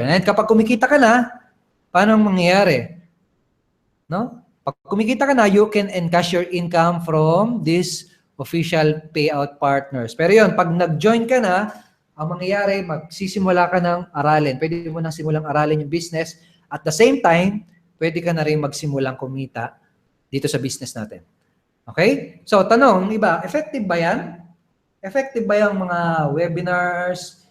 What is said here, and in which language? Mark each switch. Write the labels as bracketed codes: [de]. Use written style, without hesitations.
[tl] And kapag kumikita ka na, paano ang mangyayari? No? Pag kumikita ka na, [en] you can encash your income from this official payout partners. [tl] Pero yun, pag nag-join ka na, ang mangyayari, magsisimula ka ng aralin. Pwede mo nang simulang aralin yung business. [en] At the same time, [tl] pwede ka na rin magsimulang kumita dito sa business natin. Okay? So, tanong, iba, effective ba yan? Effective ba yung mga webinars?